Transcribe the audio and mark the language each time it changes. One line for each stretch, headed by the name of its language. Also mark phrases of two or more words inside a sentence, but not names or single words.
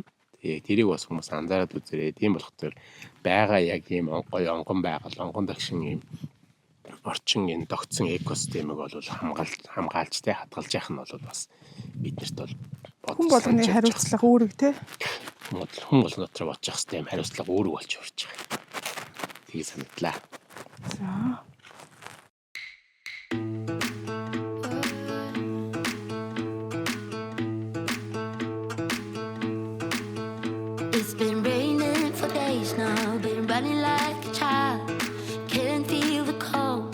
Mongolian: Тэгээ тэрийг бас хүмүүс анзаараад үзээрэй. Тийм болохоор байгаа яг ийм гоё онгон байгаль, онгон дагшин ийм орчин энэ тогтсон экосистемийг бол хамгаалж тэ хадгалж яах нь бол бас биднэрт бол Хүн болгоны хариуцлага үүрэг те. Хүн болгоно дотор бодож явах систем хариуцлага үүрэг болж урж байгаа. Тэгээ санагдлаа. За.
English: It's been raining for days now, been running like a child. Can't feel the cold.